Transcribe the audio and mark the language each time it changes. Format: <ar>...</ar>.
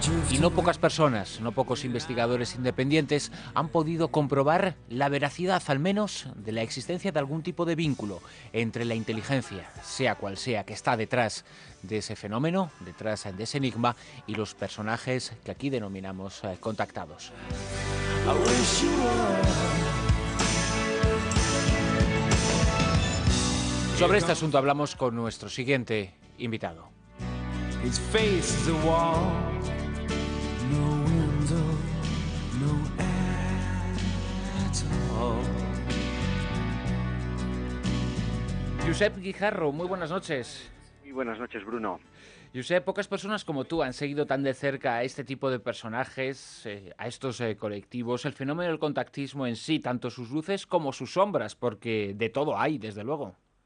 <es>Y no pocas personas, no pocos investigadores independientes han podido comprobar la veracidad, al menos, de la existencia de algún tipo de vínculo entre la inteligencia, sea cual sea, que está detrás de ese fenómeno, detrás de ese enigma, y los personajes que aquí denominamos contactados. Sobre este asunto hablamos con nuestro siguiente invitado.</es> <en>His face is a wall, no window, no air at all.</en> <es>Josep Guijarro, muy buenas noches. Muy buenas noches, Bruno. Josep, pocas personas como tú han seguido tan de cerca a este tipo de personajes, a estos colectivos, el fenómeno del contactismo en sí, tanto sus luces como sus sombras, porque de todo hay, desde luego.</es>